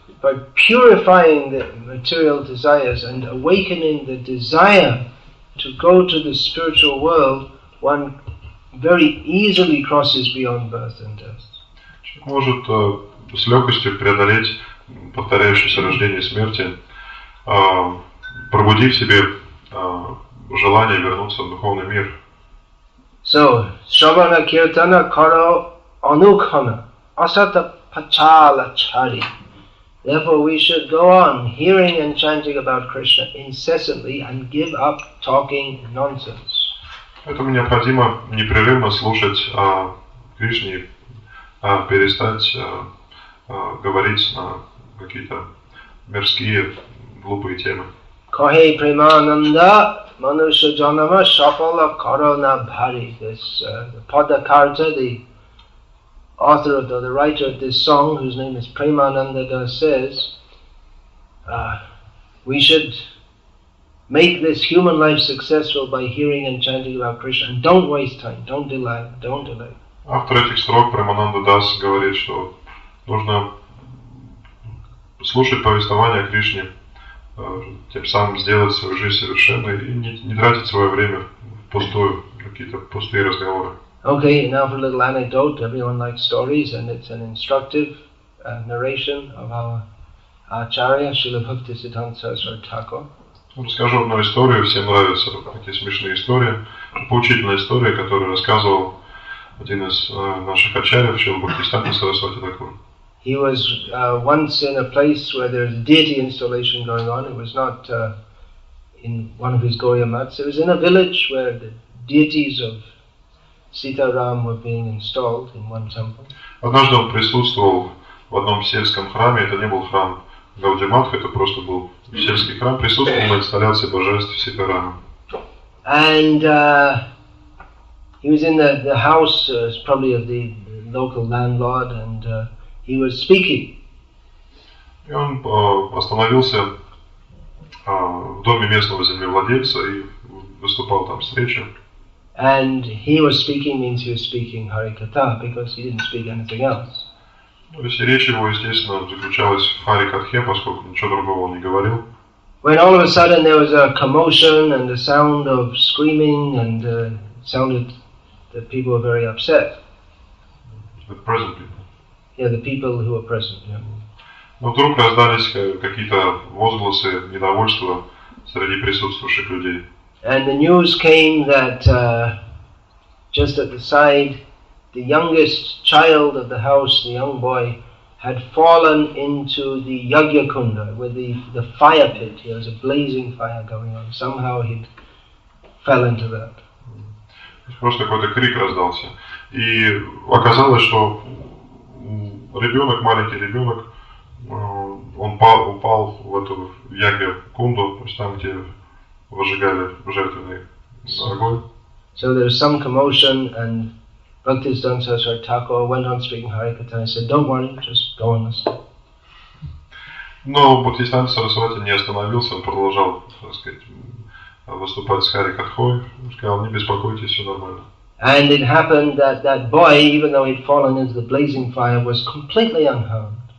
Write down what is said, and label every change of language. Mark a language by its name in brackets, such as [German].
[English] By purifying the material desires and awakening the desire to go to the spiritual world, one very easily crosses beyond birth and death. [Russian] Человек может с легкостью преодолеть повторяющееся рождение и смерти, пробудив в себе желание вернуться в духовный мир. [Bangla] So, Shravana Kirtana Karo Anukhana Asata Pachala Chari. [English] Therefore we should go on hearing and chanting about Krishna incessantly and give up talking nonsense. [Russian] Поэтому необходимо непрерывно слушать о Кришне, перестать говорить на какие-то мирские, глупые темы. [Bangla] Kahe Premananda Manusha Janama Shafala Karana Bhari. [English] This Padakarta, the author of the writer of this song, whose name is Premananda Das, says we should make this human life successful by hearing and chanting about Krishna, and don't waste time, don't delay. [Russian] Автор этих строк, Премананда Дас, говорит, что нужно слушать повествование о Кришне, тем самым сделать свою жизнь совершенной и не тратить свое время впустую, какие-то пустые разговоры. [English] Okay, now for a little anecdote. Everyone likes stories, and it's an instructive narration of our Acharya, Srila Bhaktisiddhanta Saraswati Thakur. [Russian] Расскажу одну историю, всем нравятся такие смешные истории. Поучительная история, которую рассказывал один из наших ачарьев, Шрила Бхактисиддханта Сарасвати Тхакур. [English] He was once in a place where there's deity installation going on. It was not in one of his Gaudiya mats. It was in a village where the deities of Sita Ram were being installed in one temple. [Russian] Однажды он присутствовал в одном сельском храме. Это не был храм Гаудия-матха, это просто был сельский храм. Присутствовал на инсталляции божеств Сита Рама. [English] And he was in the house, probably of the local landlord, and he was speaking. [Russian] И он остановился в доме местного землевладельца и выступал там с речью. [English] And he was speaking means he was speaking Harikatha, because he didn't speak anything else. [Russian] То есть речь его, естественно, заключалась в Харикатхе, поскольку ничего другого он не говорил. [English] When all of a sudden there was a commotion and the sound of screaming, and it sounded that people were very upset. The present people. Yeah, the people who were present. Yeah. [Russian] Но вдруг раздались какие-то возгласы недовольства среди присутствующих людей. [English] And the news came that just at the side, the youngest child of the house, the young boy, had fallen into the Yagya Kunda, where the fire pit. There was a blazing fire going on. Somehow he fell into that. [Russian] Просто какой-то крик раздался. И оказалось, что ребенок, маленький ребенок, он упал в эту Ягья Кунду, то есть там, где выжигали жертвенный огонь. [English] So there was some commotion, and Bhaktisiddhanta Saraswati Thakur went on speaking Harikatha and said, "Don't worry, just go and listen." [Russian] Но Бхактисиддханта Сарасвати не остановился, он продолжал, так сказать, выступать с Харикатхой, сказал: "Не беспокойтесь, все нормально." [English] And it happened that that boy, even though he'd fallen into the blazing fire, was completely unharmed.